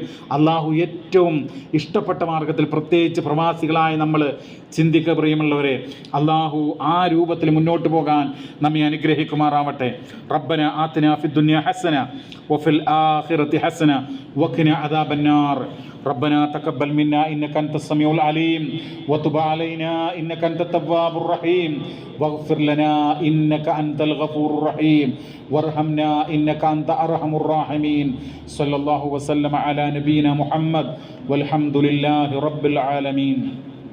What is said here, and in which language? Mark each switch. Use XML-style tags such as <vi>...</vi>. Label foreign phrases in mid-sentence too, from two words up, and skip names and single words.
<ml>അള്ളാഹു ഏറ്റവും ഇഷ്ടപ്പെട്ട മാർഗത്തിൽ, പ്രത്യേകിച്ച് പ്രവാസികളായ നമ്മൾ ചിന്തിക്കുക. പ്രിയമുള്ളവരെ, അള്ളാഹു ആ രൂപത്തിൽ മുന്നോട്ട് പോകാൻ നമ്മെ അനുഗ്രഹിക്കും. അനുഗ്രഹിക്കുമാറാവട്ടെ.</ml> <ar>ربنا آتنا في الدنيا حسنة وفي الآخرة حسنة وقنا عذاب النار. ربنا تقبل منا إنك أنت السميع العليم وتب علينا إنك أنت التواب الرحيم واغفر لنا إنك أنت الغفور الرحيم وارحمنا إنك أنت أرحم الراحمين. صلى الله وسلم على نبينا محمد والحمد لله رب العالمين.</ar>